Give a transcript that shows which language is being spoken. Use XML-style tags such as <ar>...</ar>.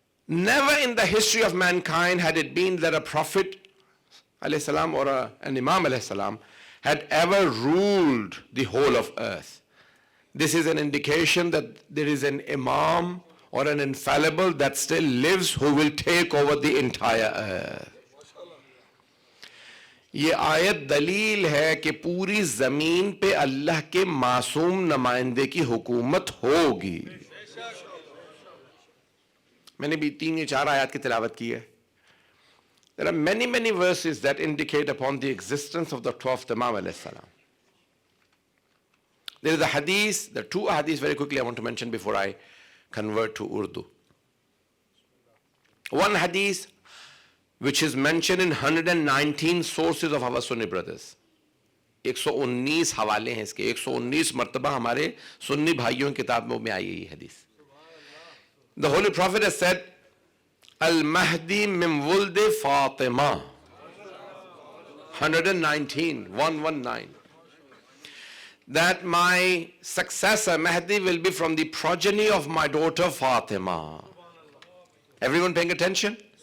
<en>Never in the history of mankind had it been that a prophet alayhi salam or an imam alayhi salam had ever ruled the whole of earth. This is an indication that there is an imam or an infallible that still lives who will take over the entire earth.</en> <ur>یہ آیت دلیل ہے کہ پوری زمین پہ اللہ کے معصوم نمائندے کی حکومت ہوگی. میں نے بھی 3 یا 4 آیات کی تلاوت کی ہے.</ur> <en>There are many, many verses that indicate upon the existence of the 12th Imam alayhi salam. There is a hadith, there are 2 hadiths very quickly I want to mention before I convert to Urdu. One hadith which is mentioned in 119 sources of our Sunni brothers.</en> <ur>119 حوالے ہیں اس کے, 119 مرتبہ ہمارے سنی بھائیوں کی کتاب میں آئی ہے یہ حدیث.</ur> <en>The Holy Prophet has said,</en> <ar>Al-Mahdi min wuld Fatima.</ar> <en>119. That my successor Mahdi will be from the progeny of my daughter Fatima. Everyone paying attention?</en>